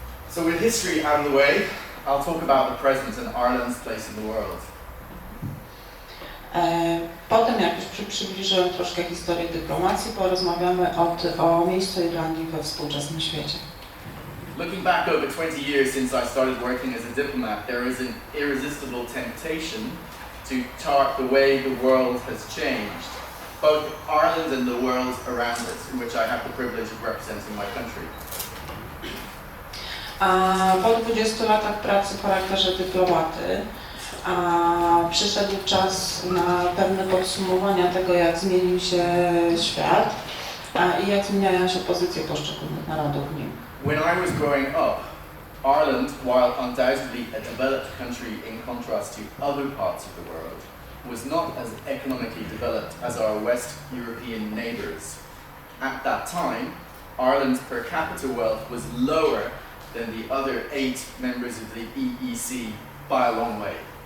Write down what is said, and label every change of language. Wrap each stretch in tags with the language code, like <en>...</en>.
<en>So with history out of the way, I'll talk about the present and Ireland's place in the world.</en> <pl>Potem, jak już przybliżyłem troszkę historię dyplomacji, porozmawiamy o miejscu Irlandii we współczesnym świecie.</pl> <en>Looking back over 20 years since I started working as a diplomat, there is an irresistible temptation to chart the way the world has changed, both Ireland and the world around us, in which I have the privilege of representing my country.</en> <pl>Po 20 latach pracy w charakterze dyplomaty przyszedł czas na pewne podsumowania tego, jak zmienił się świat i jak zmieniają się pozycje poszczególnych narodów w nim.</pl> <en>When I was growing up, Ireland, while undoubtedly a developed country in contrast to other parts of the world, was not as economically developed as our West European neighbours. At that time, Ireland's per capita wealth was lower than the other 8 members of the EEC by a long way.</en>